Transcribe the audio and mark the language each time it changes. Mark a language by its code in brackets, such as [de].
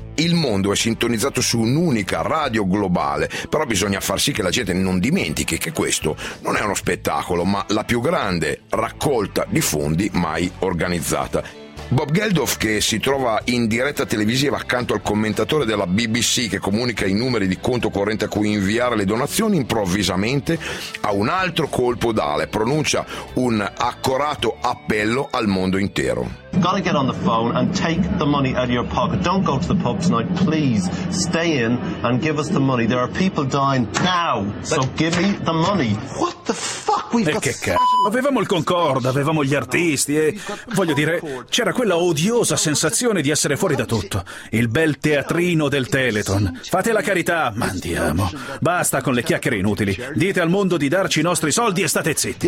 [it] Il mondo è sintonizzato su un'unica radio globale, però bisogna far sì che la gente non dimentichi che questo non è uno spettacolo, ma la più grande raccolta di fondi mai organizzata. Bob Geldof, che si trova in diretta televisiva accanto al commentatore della BBC che comunica i numeri di conto corrente a cui inviare le donazioni, improvvisamente ha un altro colpo d'ala, pronuncia un accorato appello al mondo intero. [en] Gotta get on the phone and take the money out of your pocket. Don't go to the pub tonight, please. Stay in and give us the money. There are people dying now, so give me the money. What the fuck? We've got... [it] E che cazzo? Avevamo il Concorde, avevamo gli artisti e, voglio dire, c'era quella odiosa sensazione di essere fuori da tutto. Il bel teatrino del Teleton. Fate la carità, ma andiamo. Basta con le chiacchiere inutili. Dite al mondo di darci i nostri soldi e state zitti.